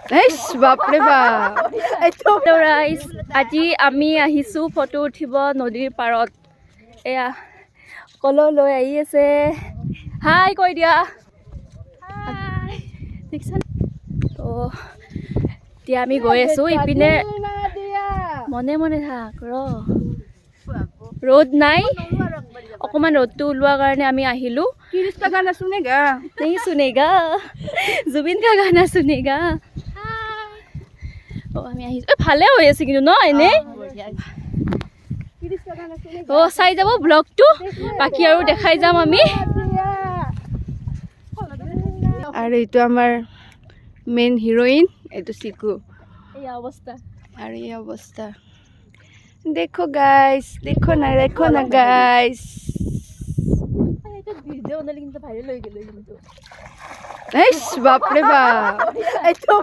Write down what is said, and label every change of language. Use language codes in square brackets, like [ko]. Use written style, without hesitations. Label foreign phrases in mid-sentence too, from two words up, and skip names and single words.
[as] বাপৰে বাপ ৰাইজ আজি আমি আহিছোঁ ফটো উঠিব নদীৰ পাৰত এয়া কলহ লৈ আহি আছে হাই কৈ দিয়া তো এতিয়া আমি গৈ আছোঁ ইপিনে মনে মনে থাক ৰ'দ নাই অকণমান ৰ'দটো ওলোৱাৰ কাৰণে আমি আহিলোঁ [hi] गाना सुनेगा नहीं सुनेगा जुबिन का गाना सुनेगा [as] আমি আহিছোঁ ভালে হৈ আছে কিন্তু ন এনে চাই যাব ব্লগটো বাকী আৰু দেখাই যাম আমি [hi] और ये [as] আমার [en] main heroine [as] এইটো চিকু এই অৱস্থা [hi] और ये अवस्था देखो ना गाइस [as] ভিডিঅ' বনালে কিন্তু ভাইৰেল হৈ গ'লে কিন্তু বাপরে বাপ